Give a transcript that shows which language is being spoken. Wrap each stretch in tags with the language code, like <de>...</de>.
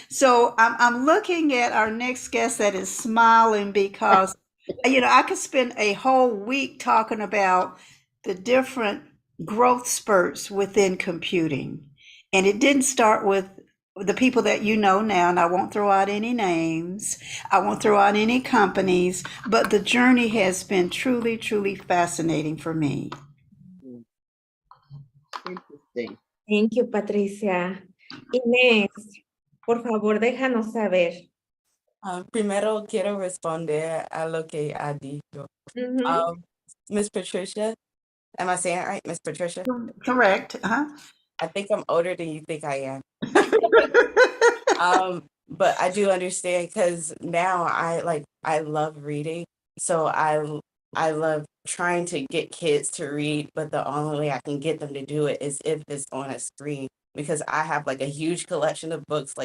<en>So I'm looking at our next guest that is smiling because, you know, I could spend a whole week talking about the different growth spurts within computing. And it didn't start with the people that you know now, and I won't throw out any names, I won't throw out any companies, but the journey has been truly, truly fascinating for me. Interesting. Thank you, Patricia.</en> <es>Inés, por favor, déjanos saber. Primero quiero responder a lo que ha dicho. Ujú.</es> <en>Miss Patricia, am I saying it right? Miss Patricia? Correct. Uh-huh. I think I'm older than you think I am. But I do understand because now I love reading. So I love trying to get kids to read, but the only way I can get them to do it is if it's on a screen because I have like a huge collection of books.</en>